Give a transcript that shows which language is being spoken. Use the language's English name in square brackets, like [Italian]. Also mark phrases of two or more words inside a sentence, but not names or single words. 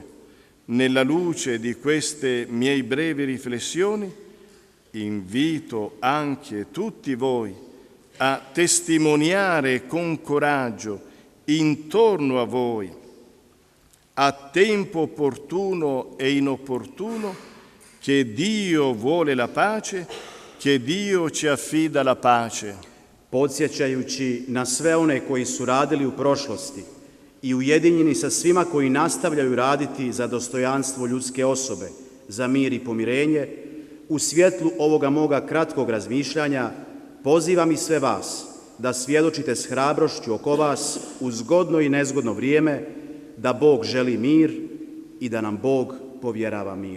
[Italian] Nella luce di queste miei brevi riflessioni, invito anche tutti voi a testimoniare con coraggio intorno a voi, a tempo opportuno e inopportuno, che Dio vuole la pace, che Dio ci affida la pace. [Croatian] Podsjećajući na sve one koji su radili u prošlosti i ujedinjeni sa svima koji nastavljaju raditi za dostojanstvo ljudske osobe, za mir i pomirenje, u svjetlu ovoga moga kratkog razmišljanja pozivam i sve vas da svjedočite s hrabrošću oko vas u zgodno i nezgodno vrijeme da Bog želi mir i da nam Bog povjerava mir.